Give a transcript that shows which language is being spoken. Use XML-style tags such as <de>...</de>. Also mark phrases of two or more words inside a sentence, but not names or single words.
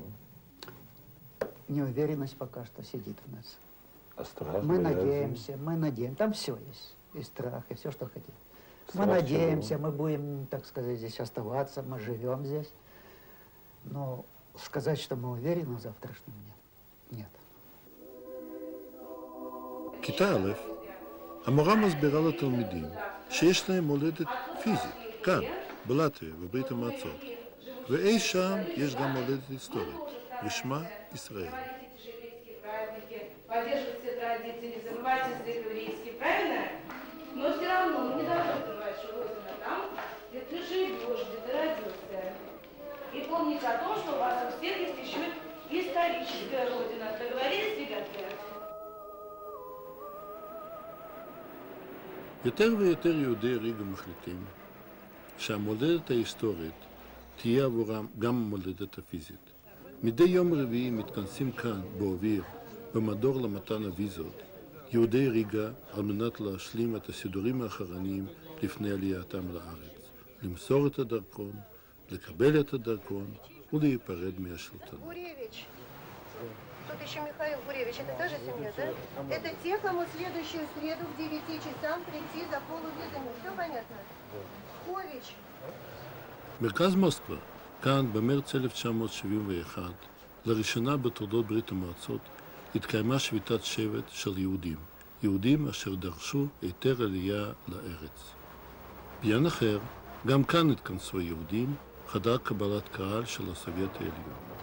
<ru>Неуверенность пока что сидит в нас. А страх? Мы боязнь? надеемся, там все есть. И страх, и все, что хотите. Страх мы надеемся, чего? мы будем, так сказать, здесь оставаться, мы живем здесь. Но сказать, что мы уверены в завтрашнем дне, нет.</ru> <he>כיתה א', המורה מסבירה לתלמידים שיש להם מולדת פיזית, כאן, בלטביה, בברית המועצות, ואי שם יש גם מולדת היסטורית, ושמה ישראל.</he> <ru>Поддерживать все традиции, не забывать язык еврейский, правильно? Но все равно мы не должны забывать, что Родина там, где ты живешь, где ты родился. И помнить о том, что у вас у всех есть еще историческая Родина. Договорились, ребятки?</ru> <he>יותר ויותר יהודי ריגה מחליטים שהמולדת ההיסטורית תהיה עבורם גם המולדת הפיזית. מדי יום רביעי מתכנסים כאן, באוויר, במדור למתן הוויזות, יהודי ריגה על מנת להשלים את הסידורים האחרונים לפני עלייתם לארץ. למסור את הדרכון, לקבל את הדרכון ולהיפרד מהשלטון.</he> <ru>Тут еще Михаил Гуревич, это та же семья, да? Это те, кому в следующую среду в 9 часам прийти за полувизами. Все понятно? Кович.</ru> <he>מרכז מוסקבה, כאן במרץ 1971, לראשונה בתולדות ברית המועצות, התקיימה שביתת שבט של יהודים. יהודים אשר דרשו היתר עלייה לארץ. בעניין אחר, גם כאן התכנסו היהודים, חדר קבלת קהל של הסובייט העליון.</he>